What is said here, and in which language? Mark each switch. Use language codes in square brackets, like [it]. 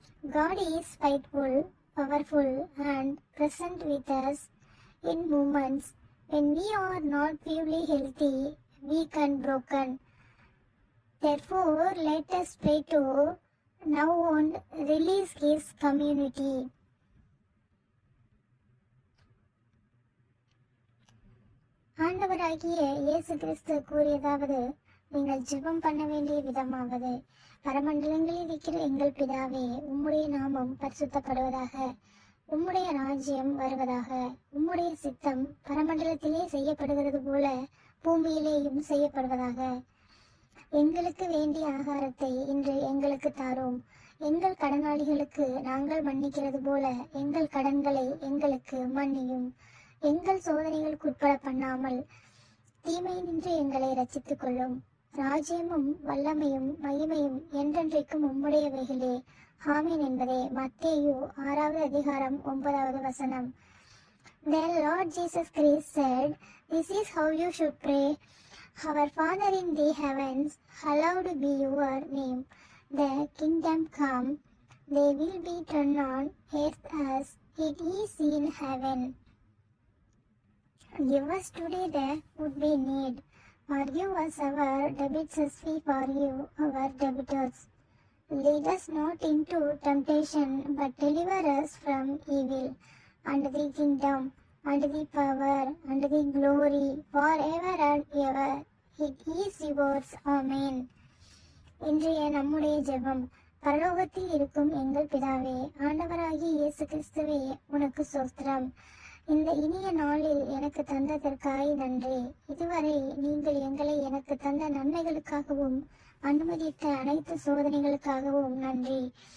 [en] God is faithful, powerful and present with us in moments when we are not purely healthy, weak and broken. Therefore, let us pray to now and release His community. [ta] ஆண்டவராகிய இயேசு கிறிஸ்து கூறியதாவது, நீங்கள் ஜெபம் பண்ண வேண்டிய விதமாவது, பரமண்டலங்களில் இருக்கிற எங்கள் பிதாவே, உம்முடைய நாமம் பரிசுத்தப்படுவதாக, உம்முடைய ராஜ்யம் வருவதாக, உம்முடைய சித்தம் பரமண்டலத்திலே செய்யப்படுகிறது போல பூமியிலேயும் செய்யப்படுவதாக. எங்களுக்கு வேண்டிய ஆகாரத்தை இன்று எங்களுக்கு தாரும். எங்கள் கடனாளிகளுக்கு நாங்கள் மன்னிக்கிறது போல எங்கள் கடன்களை எங்களுக்கு மன்னியும். எங்கள் சோதனைகளுக்கு உட்பட பண்ணாமல் தீமையினின்று எங்களை ரட்சித்துக் கொள்ளும். ராஜ்யமும் வல்லமையும் மகிமையும் என்றென்றைக்கும் உம்முடையவைகளே. ஆமீன் என்பதே. மத்தேயு 6வது அதிகாரம் 9வது வசனம். [en] Then Lord Jesus Christ said, "This is how you should pray. Our Father in the heavens, hallowed be your name. The kingdom come. Thy will be done on earth as it is in heaven. Give us today the food we need. Forgive us our debts as we forgive our debtors. Lead us not into temptation, but deliver us from evil. And the kingdom, and the power, and the glory, forever and ever. It is yours. Amen." [ta] இன்றைய நம்முடைய ஜெபம். பரலோகத்தில் இருக்கும் எங்கள் பிதாவே, ஆண்டவராகிய இயேசு கிறிஸ்துவே, உனக்கு ஸ்தோத்திரம். இந்த இனிய நாளில் எனக்கு தந்ததற்காய் நன்றி. இதுவரை நீங்கள் எங்களை எனக்கு தந்த நன்மைகளுக்காகவும் அனுமதித்த அனைத்து சோதனைகளுக்காகவும் நன்றி.